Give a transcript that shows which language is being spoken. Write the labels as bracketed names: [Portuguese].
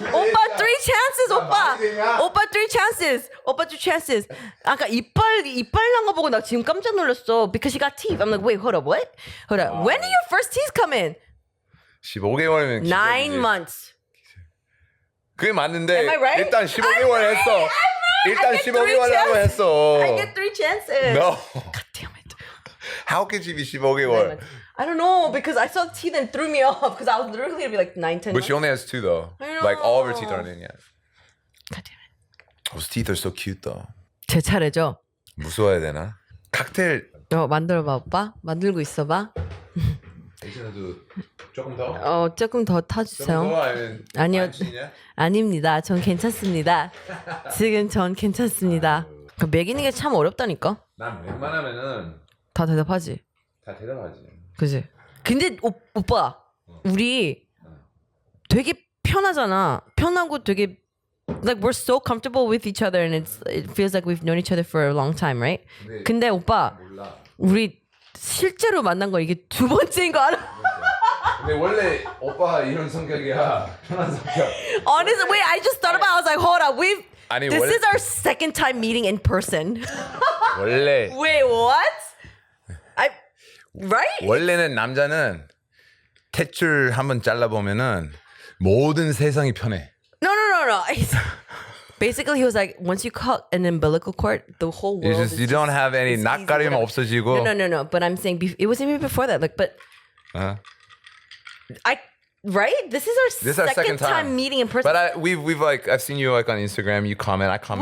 [Korean] 오빠, [English] 3 chances, [Korean] 오빠. 오빠, [English] 3 chances. [Korean] 오빠, [English] 2 chances. [Korean] 아까 이빨 난 거 보고 나 지금 깜짝 놀랐어. [English] Because she got teeth. I'm like, wait, hold up, what? Hold up. When did your first teeth come in? [Korean] 15개월이면 [English] 9 months. [Korean] 그게 맞는데 [English] Am I right? [Korean] 일단 15개월 했어. 일단 15개월이라고 했어. [English] I get 3 chances. No. God damn it. How could you be 15개월? I don't know because I saw teeth and threw me off because I was literally gonna be like 9, 10 But she only has 2 though. I know. Like all of her teeth aren't in yet. God damn it. Those teeth are so cute though. [Korean] 제 차례죠. 무서워야 되나? 칵테일. 만들어봐 오빠. 만들고 있어봐. 에이스나도 조금 더? 조금 더 타주세요. 아니요. 아닙니다. 전 괜찮습니다. 지금 전 괜찮습니다. 매기는 게 참 어렵다니까. 난 웬만하면은 다 대답하지. 다 대답하지. 그지? 근데 오빠 우리 되게 편하잖아. 편하고 되게 [English] like we're so comfortable with each other and it feels like we've known each other for a long time, right? [Korean] 근데 오빠 우리 실제로 만난 거 이게 2번째인 거 알아? 근데 원래 오빠가 이런 성격이야. 편한 성격. [English] Honestly, wait, I just thought about it. I was like, hold up, [Korean] 아니, [English] this is our second time meeting in person. [Korean] 원래 [English] Wait, what? Right? [Korean] 원래는 남자는 탯줄 한번 잘라보면은 모든 세상이 편해. [English] No. Basically, he was like, once you cut an umbilical cord, the whole world. You don't have any [Korean] 낯가림 없어지고. [English] No. But I'm saying it was even before that. Like, but right? This is our second time meeting in person. But we've like I've seen you like on Instagram. You comment, I comment.